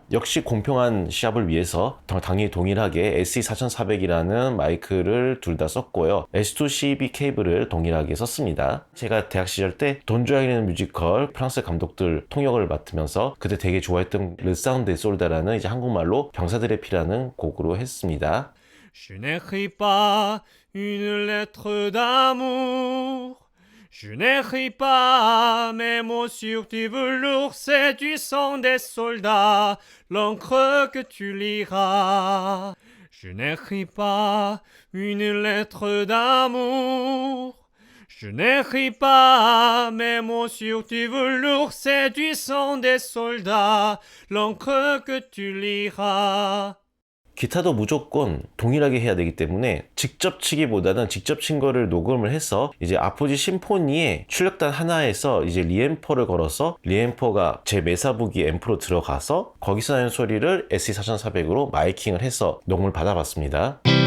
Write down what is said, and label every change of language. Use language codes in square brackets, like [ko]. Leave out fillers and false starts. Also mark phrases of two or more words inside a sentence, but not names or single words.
[ko] 역시 공평한 시합을 위해서 당연히 동일하게 SE4400이라는 마이크를 둘 다 썼고요. S2CB 케이블을 동일하게 썼습니다. 제가 대학 시절 때 돈주앙이라는 뮤지컬 프랑스 감독들 통역을 맡으면서 그때 되게 좋아했던 르사운드 솔다라는 이제 한국말로 병사들의 피라는 곡으로 했습니다. [fr] Je n'écris pas une lettre d'amour. Je n'écris pas mes mots sur du velours, c'est du sang des soldats, l'encre que tu liras. Je n'écris pas une lettre d'amour. Je n'écris pas mes mots sur du velours, c'est du sang des soldats, l'encre que tu liras. [ko] 기타도 무조건 동일하게 해야 되기 때문에 직접 치기보다는 직접 친 거를 녹음을 해서 이제 아포지 심포니의 출력단 하나에서 이제 리앰퍼를 걸어서 리앰퍼가 제 메사부기 앰프로 들어가서 거기서 나는 소리를 SE4400으로 마이킹을 해서 녹음을 받아봤습니다.